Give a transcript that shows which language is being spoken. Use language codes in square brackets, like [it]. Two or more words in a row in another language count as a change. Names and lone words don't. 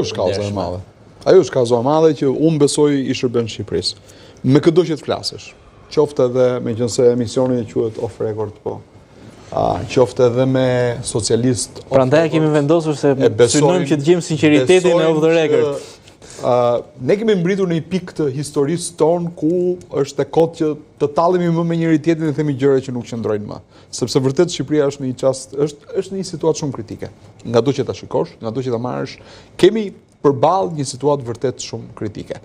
[sq] Ajo është kauza e madhe. Ajo është kauza e madhe që unë besoj i shërben Shqipërisë. Me këdo që të flasësh, qoftë edhe me qënëse emisioni quhet [en] off record, [sq] po. Qoftë edhe me socialist. Prandaj kemi vendosur se synojmë që të gjejmë sinqeritetin e [en] off the record. [sq] Ne kemi mbritur në një pikë të historisë tonë ku është e kotë që të tallemi më me njëri tjetrin dhe themi gjëra që nuk qëndrojnë më. Sepse vërtet Shqipëria është në një çast, është në një situatë shumë kritike. Ngado që ta shikosh, ngado që ta marrësh, kemi përballë një situatë vërtet shumë kritike.